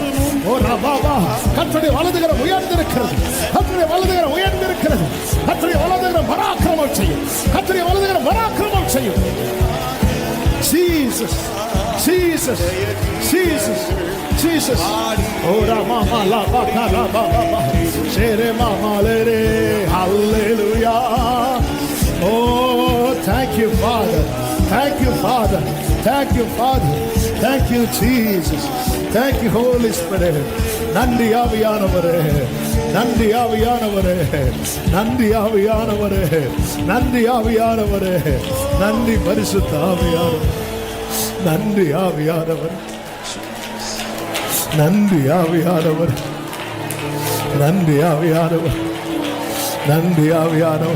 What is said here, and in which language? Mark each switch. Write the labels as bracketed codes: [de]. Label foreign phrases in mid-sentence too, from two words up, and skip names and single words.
[ta] ஓ ரபாபா, கர்த்தருடைய வலதுகரம் உயர்ந்திருக்கிறது, கர்த்தருடைய வலதுகரம் உயர்ந்திருக்கிறது, கர்த்தருடைய வலதுகரம் பராக்கிரமம் செய்யும், கர்த்தருடைய வலதுகரம் பராக்கிரமம் செய்யும். [en] Jesus, Jesus, Jesus, Jesus. Ora mama la ba ka la ba ba ba. Shere mama le re. Hallelujah. Oh, thank you, Father. Thank you, Father. Thank you, Father. Thank you, Jesus. Thank you, Holy Spirit. [ta] நன்றி ஆவியானவரே, நன்றி ஆவியானவரே, நன்றி ஆவியானவரே, நன்றி ஆவியானவரே, நன்றி பரிசுத்த ஆவியானவரே, நன்றி ஆவியானவர், நன்றி ஆவியானவர், நன்றி ஆவியானவர், நன்றி ஆவியானவர்.